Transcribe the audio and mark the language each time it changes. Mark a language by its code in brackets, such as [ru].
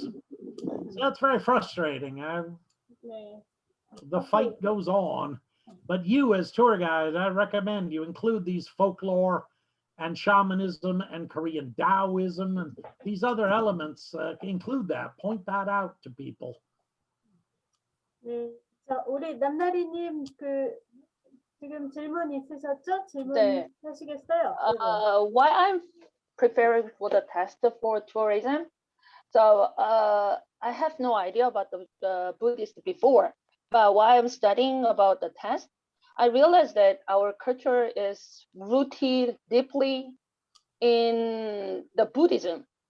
[en] So that's very frustrating. The fight goes on, but you as tour guide, I recommend you include these folklore and shamanism and Korean Taoism and these other elements. Include that, point that out to people. [ko] 네, 자, 우리 남나리님 지금 질문 있으셨죠? 질문 네. 하시겠어요? [en] Why I'm preparing for the test for tourism? So I have no idea about the Buddhist before, but while I'm studying about the test, I realized that our culture is rooted deeply in the Buddhism.